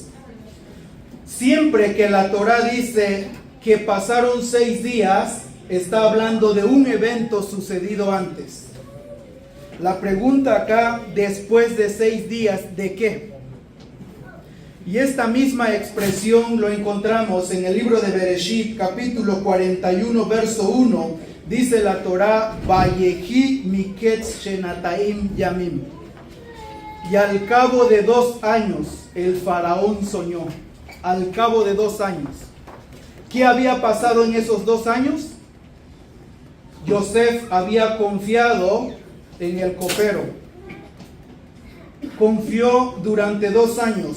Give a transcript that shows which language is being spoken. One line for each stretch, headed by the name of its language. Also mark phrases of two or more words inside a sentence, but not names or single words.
Spanish: Siempre que la Torah dice que pasaron 6 días, está hablando de un evento sucedido antes. La pregunta acá, después de 6 días, ¿de qué? Y esta misma expresión lo encontramos en el libro de Bereshit, capítulo 41, verso 1. Dice la Torah:
Hebrew: ויהי מקץ שנתים ימים.
Spanish: Y al cabo de 2 años, el faraón soñó. Al cabo de 2 años. ¿Qué había pasado en esos 2 años? Yosef había confiado en el copero. Confió durante 2 años.